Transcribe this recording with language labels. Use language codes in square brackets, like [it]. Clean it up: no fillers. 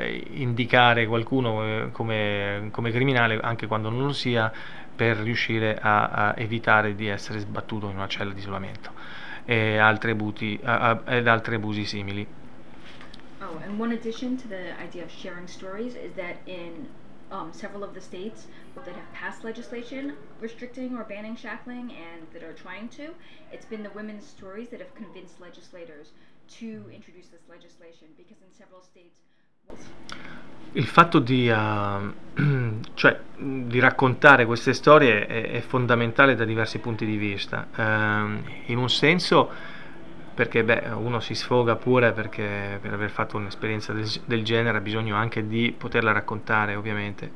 [it] indicare qualcuno come criminale anche quando non lo sia, per riuscire a evitare di essere sbattuto in una cella di isolamento e altri abusi simili. [en] Oh, and one addition to the idea of sharing stories is that in several of the states that have passed legislation restricting or banning shackling and that are trying to, it's been the women's stories that have convinced legislators to introduce this legislation, because in several states... [it] Il fatto di, cioè, di raccontare queste storie è fondamentale da diversi punti di vista. In un senso, perché beh, uno si sfoga pure perché per aver fatto un'esperienza del genere ha bisogno anche di poterla raccontare, ovviamente.